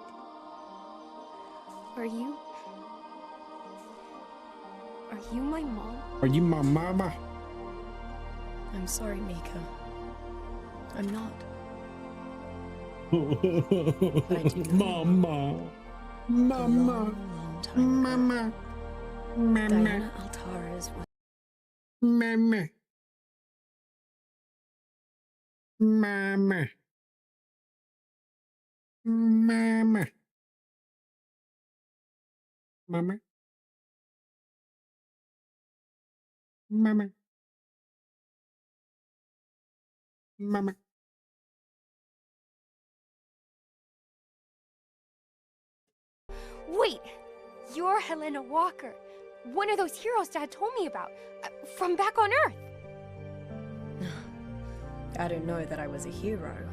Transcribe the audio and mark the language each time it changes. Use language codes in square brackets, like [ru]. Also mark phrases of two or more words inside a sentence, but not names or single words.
[en] Are you my mom? Are you my mama? I'm sorry, Mika. I'm not. Mama. Mama. Mama. Diana Altara's was. Mama. Mama. Mama. Mama. Mama. Mama. Wait! You're Helena Walker. One of those heroes Dad told me about. From back on Earth. I don't know that I was a hero.